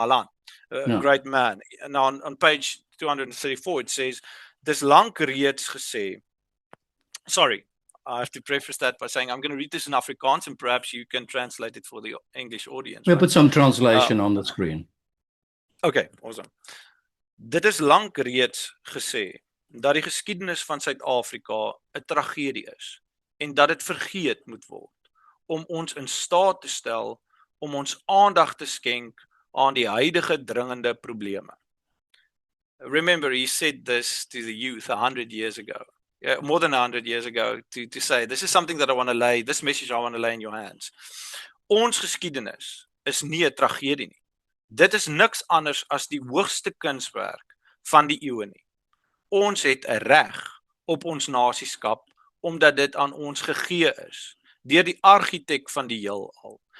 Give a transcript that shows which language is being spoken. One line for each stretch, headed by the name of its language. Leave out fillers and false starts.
English: Malan, great man. And on page 234 it says,
Afrikaans: dis lank reeds gesê.
English: Sorry, I have to preface that by saying I'm going to read this in Afrikaans, and perhaps you can translate it for the English audience. We'll put some translation on the screen. Okay, awesome.
Afrikaans: Dit is lank reeds gesê dat die geskiedenis van Suid-Afrika 'n tragedie is, en dat dit vergeet moet word om ons in staat te stel om ons aandag te skenk aan die huidige dringende probleme.
English: Remember, he said this to the youth 100 years ago, more than 100 years ago, to say, this is something that I want to lay, this message I want to lay in your hands.
Afrikaans: Ons geskiedenis is nie 'n tragedie nie. Dit is niks anders as die hoogste kunswerk van die eeue nie. Ons het 'n reg op ons nasieskap, omdat dit aan ons gegee is deur die argitek van die heelal.